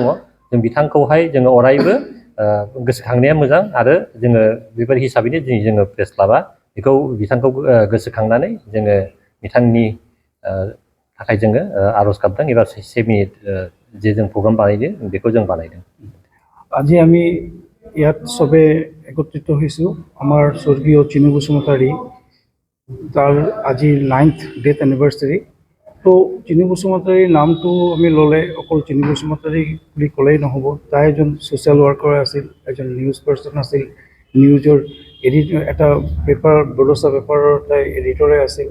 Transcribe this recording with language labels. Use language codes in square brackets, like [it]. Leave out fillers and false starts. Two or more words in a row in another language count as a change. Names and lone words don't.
[brx] जों बिथांखौहाय जोङो अरायबो गोसोखांनाया मोजां आरो जोङो बेबायदि हिसाबैनो दिनै जोङो प्रेस क्लाबा बेखौ बिथांखौ गोसोखांनानै जोङो बिथांनि थाखाय जोङो आरज गाबदों एबा 1 मिनिट जे जों प्रग्राम बानायदों बेखौ जों बानायदों। [as] আজি আমি ইয়াত সবে একত্ৰিত হৈছোঁ আমাৰ স্বৰ্গীয় চিনু বসুমতাৰী তাৰ আজি [en] 9th death anniversary. [as] তো চিনু বসুমতাৰীৰ নামটো আমি ল'লে অকল চিনু বসুমতাৰী বুলি ক'লেই নহ'ব। তাই এজন [en] social worker [as] আছিল, এজন [en] news person [as] আছিল, নিউজৰ এডিটৰ, এটা পেপাৰ বড়োচা পেপাৰৰ তাই এডিটৰে আছিল